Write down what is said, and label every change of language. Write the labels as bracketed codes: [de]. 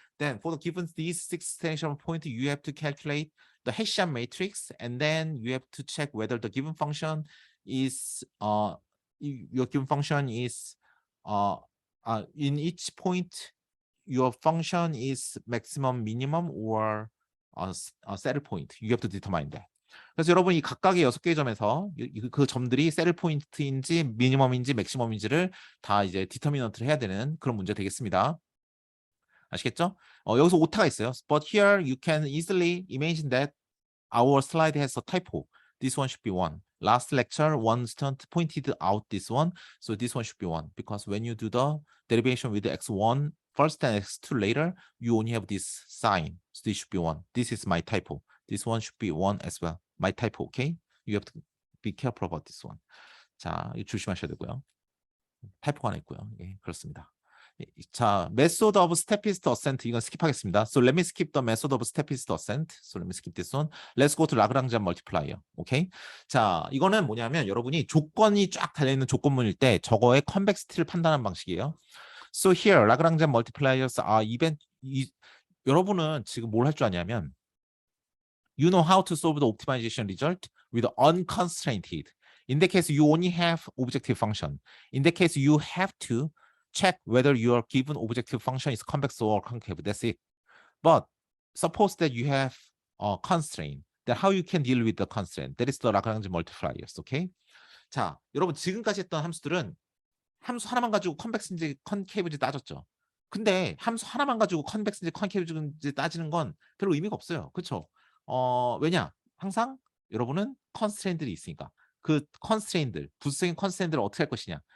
[en] Then for the given these 6 stationary point, you have to calculate the Hessian matrix, and then you have to check whether the given function is your given function is in each point your function is maximum, minimum, or saddle point. You have to determine that. [ko] 그래서 여러분 이 각각의 6개의 점에서 그 점들이 saddle point인지 미니멈인지 맥시멈인지를 다 이제 디터미넌트를 해야 되는 그런 문제 되겠습니다. 아시겠죠? 여기서 오타가 있어요. [en] But here you can easily imagine that our slide has a typo. This one should be 1. Last lecture, one student pointed out this one. So this one should be 1. Because when you do the derivation with the x1 first and x2 later, you only have this sign. So this should be 1. This is my typo. This one should be 1 as well. My typo, okay? You have to be careful about this one. [ko] 자, 조심하셔야 되고요. 타이포가 하나 있고요. 예, 그렇습니다. [en] 자, method of steepest ascent [ko] 이건 스킵하겠습니다. [en] So let me skip the method of steepest ascent. So let me skip this one. Let's go to Lagrangian multiplier. [ko] 오케이? 자, 이거는 뭐냐면 여러분이 조건이 쫙 달려 있는 조건문일 때 저거의 컨벡시티를 판단하는 방식이에요. [en] So here Lagrangian multipliers are [ko] 여러분은 지금 뭘 할 줄 아냐면 [en] you know how to solve the optimization result with unconstrained. In that case, you only have objective function. In that case, you have to check whether your given objective function is convex or concave. That's it. But suppose that you have a constraint. Then how you can deal with the constraint? That is the Lagrange multipliers. Okay? [ko] 자, 여러분 지금까지 했던 함수들은 함수 하나만 가지고 컨벡스인지 컨케이브인지 따졌죠. 근데 함수 하나만 가지고 컨벡스인지 컨케이브인지 따지는 건 별로 의미가 없어요. 그렇죠? 왜냐? 항상 여러분은 컨스트레인들이 있으니까 그 컨스트레인들, 부수적인 컨스트레인들을 어떻게 할 것이냐.